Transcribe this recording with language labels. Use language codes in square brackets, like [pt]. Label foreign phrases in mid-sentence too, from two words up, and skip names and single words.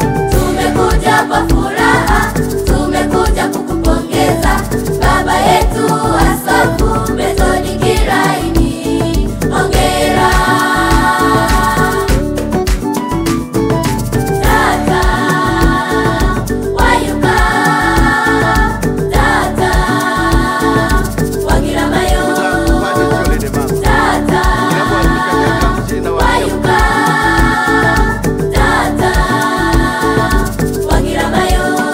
[sw] Tumekuja kwa furaha, tumekuja kukupongeza, baba yetu Askofu Method Kilaini. Hongera. [hay] Tata, wayuka, tata, wagiramayo. Tata, wayuka, tata, wagiramayo.